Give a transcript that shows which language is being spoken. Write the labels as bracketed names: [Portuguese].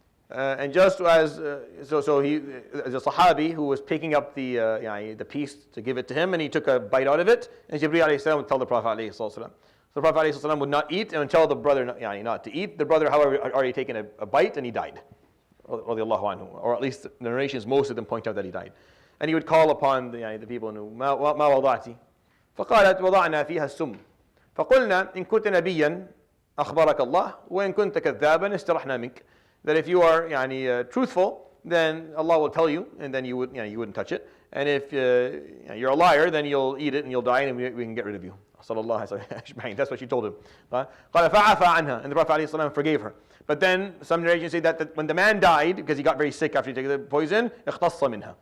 [English] And just as, so he, as a Sahabi who was picking up the piece to give it to him, and he took a bite out of it, and Jibreel alayhi salam would tell the Prophet alayhi salam. So the Prophet alayhi salam would not eat and tell the brother not to eat. The brother, however, had already taken a bite and he died. Radiallahu anhu. Or at least the narrations, most of them point out that he died. And he would call upon the people who, [Arabic] ما وضعتي فقالت وضعنا فيها السم فقلنا إن كنت نبيا أخبرك الله وإن كنت كذابا استرحنا منك. [English] That if you are truthful, then Allah will tell you, and then you wouldn't touch it. And if you're a liar, then you'll eat it and you'll die, and we can get rid of you. That's what she told him. And the Prophet ﷺ forgave her. But then some narrations say that when the man died, because he got very sick after he took the poison, [Arabic] اختص منها.